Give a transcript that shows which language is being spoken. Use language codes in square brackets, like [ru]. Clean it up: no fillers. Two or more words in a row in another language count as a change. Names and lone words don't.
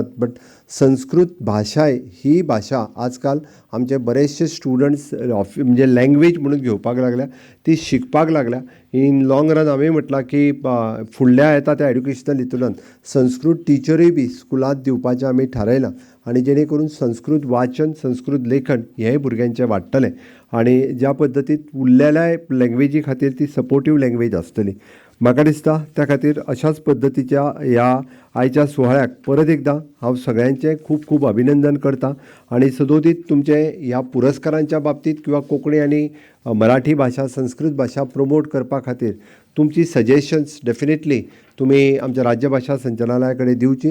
[kok] बट संस्कृत भाशाय ही भाशा आजकाल आमचे बरेचशे स्टुडंट्स म्हणजे लँग्वेज म्हणून घेवपाक लागल्या ती शिकपाक लागल्या. [en] in long run [kok] हांवें म्हटलां की फुडल्या येता त्या एड्युकेशनल हितूंतल्यान संस्कृत टिचरूय बी स्कुलांत दिवपाचें आमी थारायलां आनी जेणे करून संस्कृत वाचन संस्कृत लेखन हेंय भुरग्यांचें वाडटलें आनी ज्या पद्दतीन उरलेल्या लँग्वेजी खातीर ती [en] supportive language [kok] आसतली. म्हाका दिसता त्या खातीर अशाच पद्दतीच्या ह्या आयच्या सुवाळ्याक परत एकदां हांव सगळ्यांचें खूब खूब अभिनंदन करतां आनी सदोदीत तुमचे ह्या पुरस्कारांच्या बाबतींत किंवा कोंकणी आनी मराठी भाशा संस्कृत भाशा प्रमोट करपा खातीर तुमची [en] suggestions definitely [kok] तुमी आमच्या राज्य भाशा संचालनालया कडेन दिवची.